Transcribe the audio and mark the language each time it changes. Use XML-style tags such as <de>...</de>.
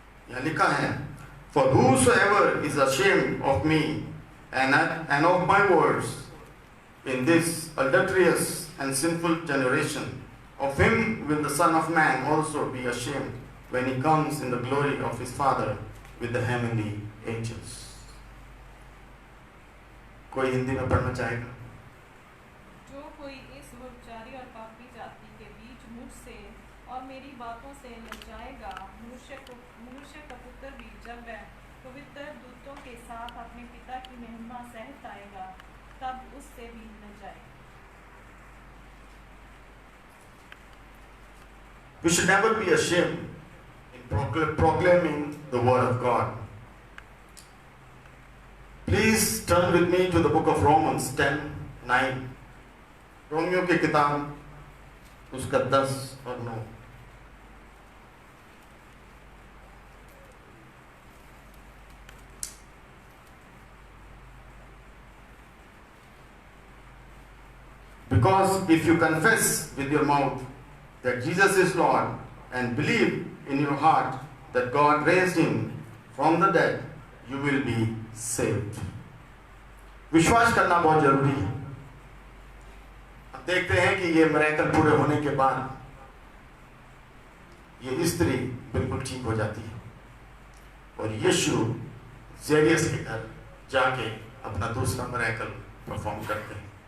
<hi>यह लिखा है,</hi> <en>For whosoever is ashamed of me and of my words in this adulterous and sinful generation, of him will the Son of Man also be ashamed when he comes in the glory of his Father with the heavenly angels.</en> <hi>कोई हिंदी में पढ़ना चाहेगा? जो कोई इस व्यभिचारी और पापी जाति के बीच मुझसे और मेरी बातों से लजाएगा, मनुष्य का पुत्र भी जब वह पवित्र दूतों के साथ अपने पिता की महिमा सहित आएगा, तब उससे भी लजाएगा।</hi> <en>We should never be ashamed in proclaiming the word of God. Please turn with me to the book of Romans 10:9.</en> <hi>Romeo की किताब उसका 10 और 9.</hi> <en>Because if you confess with your mouth that Jesus is Lord and believe in your heart that God raised him from the dead, you will be saved.</en> <hi>विश्वास करना बहुत जरूरी है. अब देखते हैं कि ये मिरेकल पूरे होने के बाद ये स्त्री बिल्कुल ठीक हो जाती है और यीशु जेरियस के घर जाके अपना दूसरा मिरेकल परफॉर्म करते हैं.</hi>